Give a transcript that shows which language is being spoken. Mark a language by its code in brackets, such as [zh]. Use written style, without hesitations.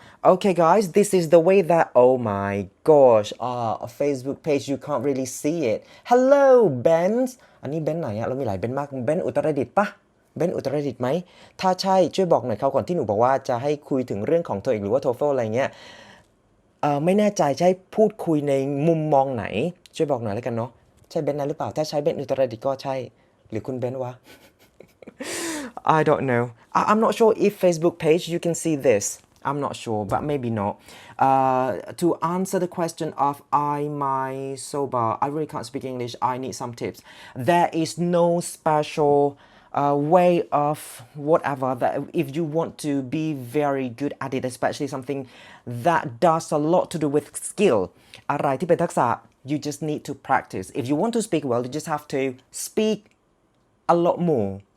[en] Okay guys this is the way that oh my gosh a Facebook page you can't really see it Hello Ben [th] อันนี้เบนไหนอะเรามีหลายเบนมากเบนอุตรดิตถ์ปะเบนอุตรดิตถ์ไหมถ้าใช่ช่วยบอกหน่อยเขาก่อนที่หนูบอกว่าจะให้คุยถึงเรื่องของTOEICหรือว่า TOEFL อะไรเงี้ยไม่แน่ใจใช่พูดคุยในมุมมองไหนช่วยบอกหน่อยแล้วกันเนาะใช่เบนนั้นหรือเปล่าถ้าใช้เบนอุตรดิตถ์ก็ใช่หรือคุณเบนวะ [en] I don't know. I'm not sure if Facebook page you can see this. I'm not sure, but maybe not. To answer the question of I my sober, I really can't speak English. I need some tips. There is no special way of whatever that if you want to be very good at it, especially something that does a lot to do with skill. [th] อะไรที่เป็นทักษะ [en] you just need to practice. If you want to speak well, you just have to speak a lot more.